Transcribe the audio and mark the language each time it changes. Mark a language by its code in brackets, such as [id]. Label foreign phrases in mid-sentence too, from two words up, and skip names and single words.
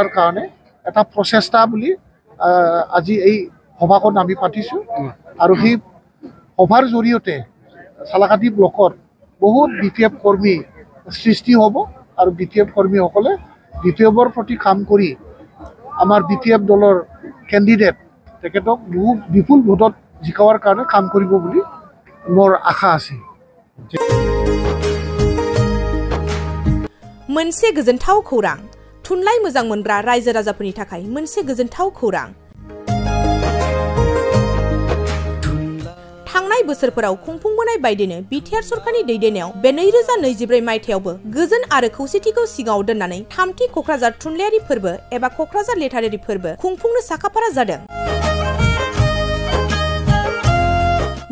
[as] কাৰণে এটা প্ৰচেষ্টা বুলি আজি এই সভাখন আমি পাতিছোঁ আৰু সেই সভাৰ জৰিয়তে সালাকাটি ব্লকত বহুত বিপিএফ কৰ্মী সৃষ্টি হ'ব আৰু বিপিএফ কৰ্মীসকলে বিপিএফৰ প্ৰতি কাম কৰি আমাৰ বিপিএফ দলৰ কেণ্ডিডেট তেখেতক বহু বিপুল ভোটত জিকাৱাৰ কাৰণে কাম কৰিব বুলি মোৰ আশা আছে। [brx] मोनसे गोजोनथाव खौरां, थुनलाइ मोजां मोनग्रा रायजो राजाफोरनि थाखाय मोनसे गोजोनथाव खौरां। थांनाय बोसोरफोराव खुंफुंबोनाय बायदिनो बिटिआर सरकारनि दैदेननायाव बे 2024 मायथाइयावबो गोजोन आरो खौसेथिखौ सिगाङाव दोननानै थामथि क'क्राझार थुनलाइयारि फोरबो एबा क'क्राझार लेटारारि फोरबो खुंफुंनो साखाफारा जादों।